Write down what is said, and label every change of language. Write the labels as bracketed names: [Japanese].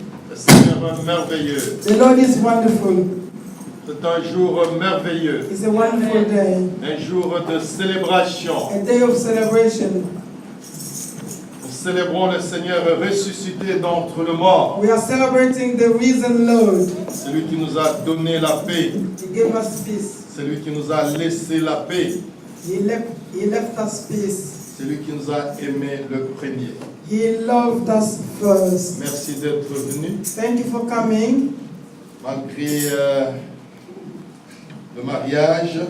[French] Le Seigneur est merveilleux. [English] The Lord is wonderful. [French] C'est un jour merveilleux. [English] It's a wonderful day. [French] Un jour de célébration. [English] A day of celebration. [French] Nous célébrons le Seigneur ressuscité d'entre les morts. [English] We are celebrating the risen Lord. [French] Celui qui nous a donné la paix. [English] He gave us peace. [French] Celui qui nous a laissé la paix. [English] He left us peace. [French] Celui qui nous a aimés le premier. [English] He loved us first. [French] Merci d'être venu. [English] Thank you for coming. [French] Malgré le mariage,